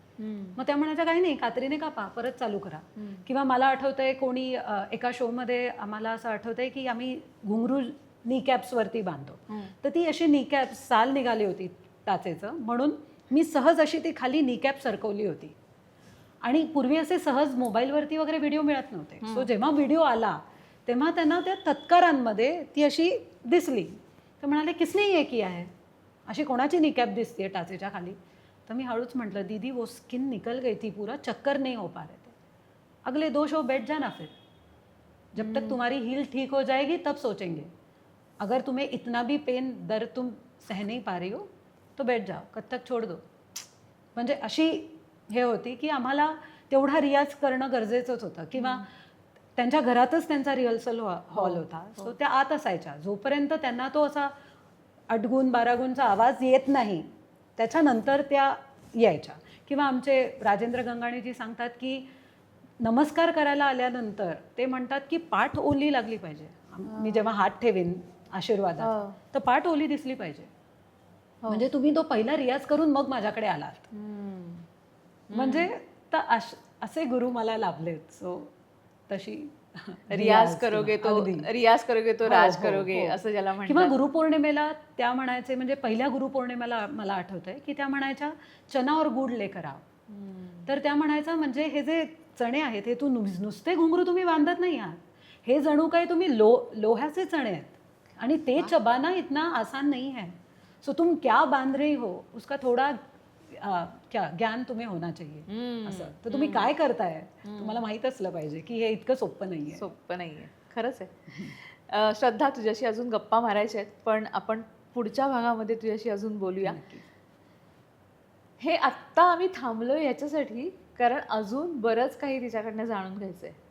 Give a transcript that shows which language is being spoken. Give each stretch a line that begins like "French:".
Marathi: मग त्या म्हणायच्या काही नाही कात्रीने कापा परत चालू करा. किंवा मला आठवतंय कोणी एका शोमध्ये आम्हाला असं आठवतंय की आम्ही घुंगरू नी कॅप्सवरती बांधतो तर ती अशी नी कॅप साल निघाली होती टाचेचं म्हणून मी सहज अशी ती खाली नी कॅप सरकवली होती. आणि पूर्वी असे सहज मोबाईलवरती वगैरे व्हिडिओ मिळत नव्हते. सो जेव्हा व्हिडिओ आला तेव्हा त्यांना त्या तत्कारांमध्ये ती अशी दिसली. तर म्हणाले
Hindi: किसने ये किया है,
Marathi: अशी कोणाची निकॅप दिसते टाचेच्या खाली. तर मी हळूच म्हटलं
Hindi: दीदी वो स्किन निकल गई थी पूरा चक्कर नहीं हो पा रहे थे. अगले 2 शो बैठ जाना फिर जब तक तुम्हारी हील ठीक हो जाएगी तब सोचेंगे. अगर तुम्हें इतना भी पेन दर्द तुम सह नहीं पा रही हो तो बैठ जाओ कथ्थक छोड़ दो.
Marathi: म्हणजे अशी हे होती की आम्हाला तेवढा रियाज करणं गरजेचंच होतं. किंवा त्यांच्या घरातच त्यांचा रिहर्सल हॉल होता. सो त्या आत असायच्या जोपर्यंत त्यांना तो असा 8 गुण 12 गुणचा आवाज येत नाही त्याच्यानंतर त्या यायच्या. किंवा आमचे राजेंद्र गंगाणीजी सांगतात की नमस्कार करायला आल्यानंतर ते म्हणतात की पाठ ओली लागली पाहिजे. मी जेव्हा हात ठेवीन आशीर्वादात तर पाठ ओली दिसली पाहिजे. म्हणजे तुम्ही तो पहिला रियाज करून मग माझ्याकडे आलात. म्हणजे असे गुरु मला लाभलेत. सो तशी रियाज करोगे तो राज करोगे असं ज्याला म्हणतात. किंवा गुरुपौर्णिमेला त्या म्हणायचे म्हणजे पहिल्या गुरुपौर्णिमेला मला आठवतंय की त्या म्हणायच्या
Hindi: चना और गुड लेकर आओ.
Marathi: तर त्या म्हणायचा म्हणजे हे जे चणे आहेत हे तू नुसते घुंगरू तुम्ही बांधत नाही आहात. हे जणू काही तुम्ही लोह्याचे चणे आहेत आणि ते
Hindi: चबाना इतना आसान नहीं है. सो तुम क्या बांध रही हो उसका थोडा क्या ज्ञान तुम्ही होना चाहिए.
Marathi: असं तर तुम्ही काय करताय तुम्हाला माहित असलं पाहिजे की हे इतकं सोपं नाहीये. खरंच आहे. श्रद्धा तुझ्याशी अजून गप्पा मारायच्या आहेत पण आपण पुढच्या भागामध्ये तुझ्याशी अजून बोलूया. हे आत्ता आम्ही थांबलोय याच्यासाठी कारण अजून बरंच काही तिच्याकडनं जाणून घ्यायचंय.